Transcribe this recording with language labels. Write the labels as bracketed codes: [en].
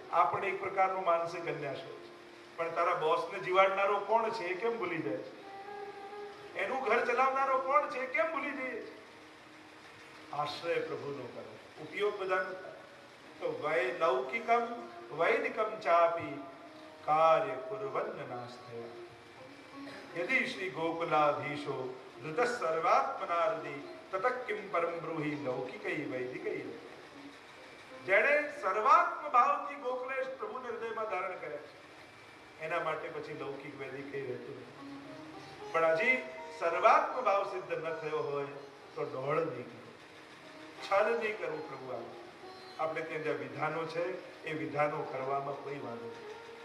[gu] આ પણ એક પ્રકારનો માનસિક અન્યાશ્રય છે. પણ તારા બોસને જીવાડનારો કોણ છે એ કેમ ભૂલી જાય છે? એનું ઘર ચલાવનારો કોણ છે એ કેમ ભૂલી જઈએ છે? આશ્રય પ્રભુનો કરો, ઉપયોગ બધાનો થાય. [sa] તો લૌકિકમ વૈદિકમ ચાપી કાર્ય કુર્વન્ન નાસ્તયા. यदि श्री गोकुलाधीशो धृत सर्वात्मनारदी तत किम परम ब्रूहि लौकिकै वैदिकै. [gu] જેણે સર્વાત્મ ભાવથી ગોકુલેશ પ્રભુને હૃદયમાં ધારણ કર્યા છે, એના માટે પછી લૌકિક વૈદિક કઈ રહેતું નથી. પણ હજી સર્વાત્મ ભાવ સિદ્ધ ન થયો હોય તો ડોળ નહીં કરવું, છલ નહીં કરવું. પ્રભુ આપણે ત્યાં જ્યાં વિધાનો છે એ વિધાનો કરવામાં કોઈ વાંધો નથી.